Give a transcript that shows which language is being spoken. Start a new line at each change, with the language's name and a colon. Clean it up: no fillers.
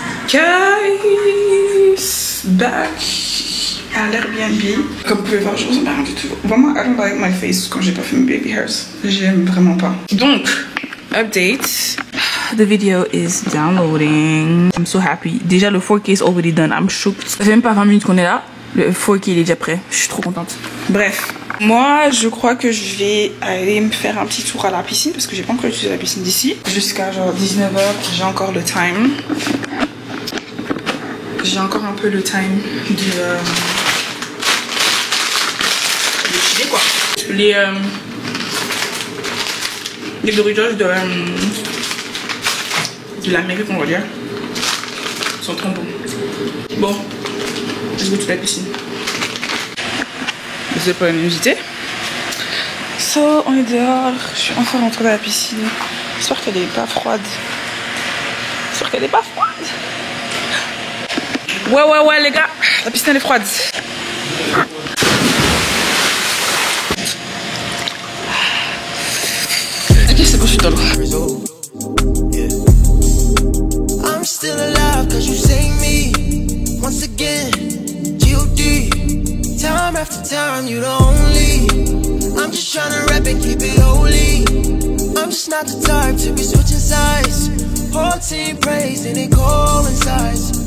English: Guys, back
French: à l'Airbnb. Comme vous pouvez voir, je ressemble à rien du tout. Vraiment,
English: I don't like my face
French: quand j'ai pas fait mes baby hairs. J'aime vraiment pas. Donc, update.
English: the video is downloading. I'm so happy.
French: Déjà le
English: 4K is already done. I'm shocked.
French: Ça fait même pas 20 minutes qu'on est là. Le 4K il est déjà prêt. Je suis trop contente. Bref. Moi je crois que je vais aller me faire un petit tour à la piscine parce que j'ai pas encore utilisé la piscine d'ici. Jusqu'à genre 19h, j'ai encore le time. J'ai encore un peu le time de chiller quoi. Les Doritos de l'Amérique, on va dire, sont trop bons. Bon, je goûte la piscine. Désolé pour la luminosité. So, on est dehors. Je suis enfin rentrée dans la piscine. J'espère qu'elle est pas froide. J'espère qu'elle est pas froide. Ouais, les gars. La piscine elle est froide. Ok, c'est bon, je suis dans l'eau.
English: I'm still alive cause you saved me. Once again, G.O.D. Time after time, you the only. I'm just tryna rap and keep it holy. I'm just not the type to be switching sides. Whole team praise and it coincides.